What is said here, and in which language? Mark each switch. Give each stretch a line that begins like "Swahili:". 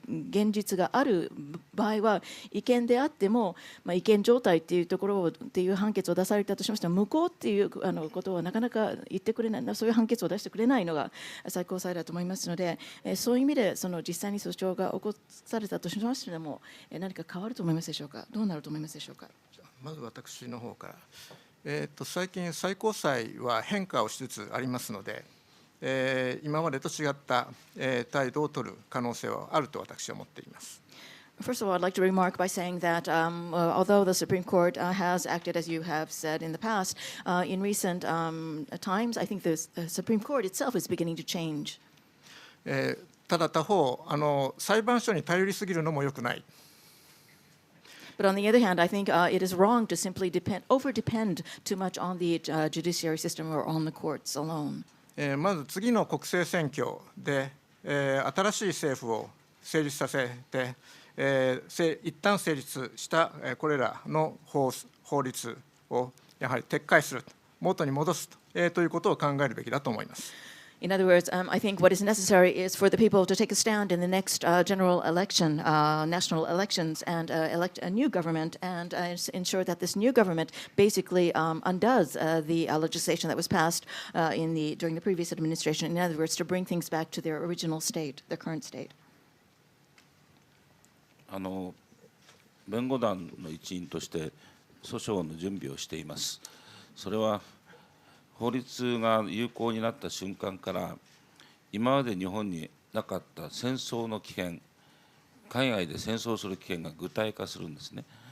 Japanese: 現実がある場合は違憲であっても、違憲状態っていうところをっていう判決を出されたとしましても、無効っていうことはなかなか言ってくれない、そういう判決を出してくれないのが最高裁だと思いますので、そういう意味で実際に訴訟が起こされたとしましても、何か変わると思いますでしょうか。どうなると思いますでしょうか。まず私の方から、最近最高裁は変化をしつつありますので、今までと違った、態度を取る可能性はあると私は思っています。
English: First of all, I'd like to remark by saying that although the Supreme Court has acted, as you have said in the past, in recent times, I think the Supreme Court itself is beginning to change.
Japanese: ただ他方、裁判所に頼りすぎるのも良くない。
English: But on the other hand, I think it is wrong to simply over-depend too much on the judiciary system or on the courts alone.
Japanese: まず次の国政選挙で、新しい政府を成立させて、一旦成立したこれらの法律をやはり撤回する、元に戻すということを考えるべきだと思います。
English: In other words, I think what is necessary is for the people to take a stand in the next general election, national elections, and elect a new government and ensure that this new government basically undoes the legislation that was passed during the previous administration. In other words, to bring things back to their original state, their current state.
Japanese: 弁護団の一員として訴訟の準備をしています。それは法律が有効になった瞬間から今まで日本になかった戦争の危険、海外で戦争する危険が具体化するんですね。